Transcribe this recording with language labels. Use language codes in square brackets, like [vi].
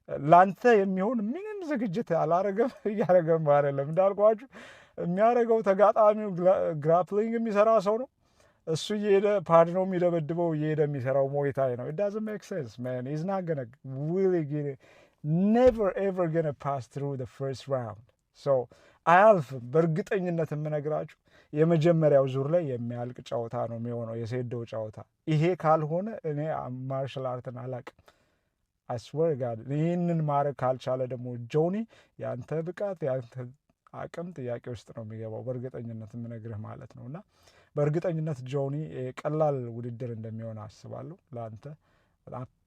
[am] ላንተ የሚሆን ምንም ዝግጅት አላረገም፣ እያረገም አይደለም። እንዳልኳችሁ የሚያደርገው ተጋጣሚው ግራፕሊንግ የሚሰራ ሰው ነው። እሱ እየሄደ ፓድ ነው የሚደበድበው፣ እየሄደ የሚሰራው ሞይታይ ነው። [en] it doesn't make sense man. He's not gonna really get it. Never ever gonna pass through the first round. [am] So አያልፍም። በእርግጠኝነት የምነግራችሁ የመጀመሪያው ዙር ላይ የሚያልቅ ጨዋታ ነው የሚሆነው፣ የሴዶ ጨዋታ። ይሄ ካልሆነ እኔ ማርሻል አርትን አላቅም። [en] I swear God [am] ይህንን ማድረግ ካልቻለ ደግሞ ጆኒ ያንተ ብቃት ያንተ አቅም ጥያቄ ውስጥ ነው የሚገባው፣ በእርግጠኝነት የምነግርህ ማለት ነው። እና በእርግጠኝነት ጆኒ ቀላል ውድድር እንደሚሆን አስባለሁ። ለአንተ በጣም